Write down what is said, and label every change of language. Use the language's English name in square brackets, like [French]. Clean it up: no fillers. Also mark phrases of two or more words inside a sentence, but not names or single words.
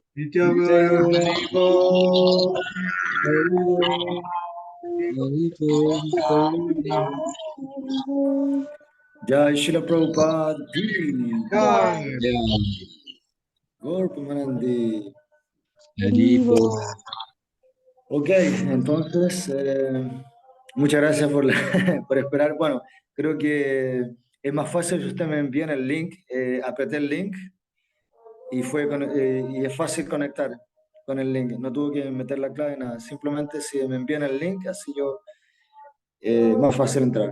[Sanskrit] Nityagara Haribo, Jai Shila Prabhupada Ki. Jai. Gaur Premanandi. Haribo. [Spanish] Ok, entonces, muchas gracias por, por esperar. Bueno, creo que es más fácil si usted me envía el link, apreté el link y es fácil conectar con el link. No tuve que meter la clave, nada. Simplemente si me envían el link, así yo, más fácil entrar.